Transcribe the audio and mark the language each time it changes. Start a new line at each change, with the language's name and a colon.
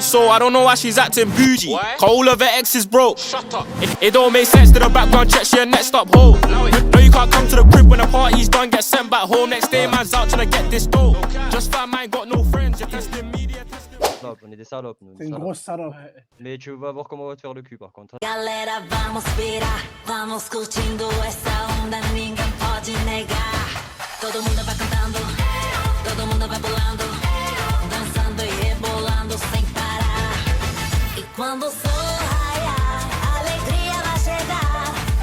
English: So I don't know why she's acting bougie. Cause all of her exes broke. Shut up. It don't make sense to the background check, she a next stop hoe. No, you can't come to the crib when the party's done, get sent back home. Next day, man's out tryna get this dough. Just fam, I ain't got no friends. You're testing me, you're testing.
French: On est des salopes, nous. C'est une grosse salope. Mais tu vas voir comment on va te faire le cul par contre.
Portuguese: Galera, vamos virar, vamos curtindo essa onda, ninguém pode negar. Todo mundo vai cantando, todo mundo vai pulando, dançando e rebolando sem parar. E quando o sol raiar, a alegria vai chegar.